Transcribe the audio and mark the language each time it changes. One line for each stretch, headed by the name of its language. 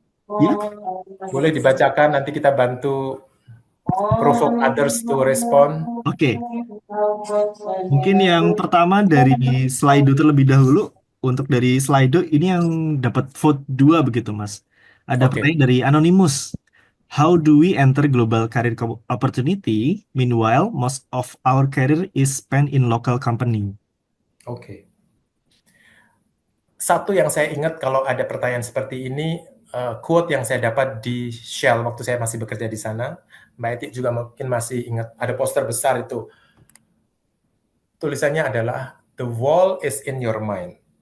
Indonesian: Ya. Boleh dibacakan, nanti kita bantu
English: provoke others to respond.
Indonesian: Oke, mungkin yang pertama dari Slido terlebih dahulu. Untuk dari Slido ini yang dapat vote 2 begitu, Mas. Ada Oke. pertanyaan dari Anonymous.
English: How do we enter global career opportunity? Meanwhile, most of our career is spent in local company.
Indonesian: Oke. Satu yang saya ingat kalau ada pertanyaan seperti ini, quote yang saya dapat di Shell waktu saya masih bekerja di sana. Mbak Eti juga mungkin masih ingat, ada poster besar itu. Tulisannya adalah,
English: the wall is in your mind.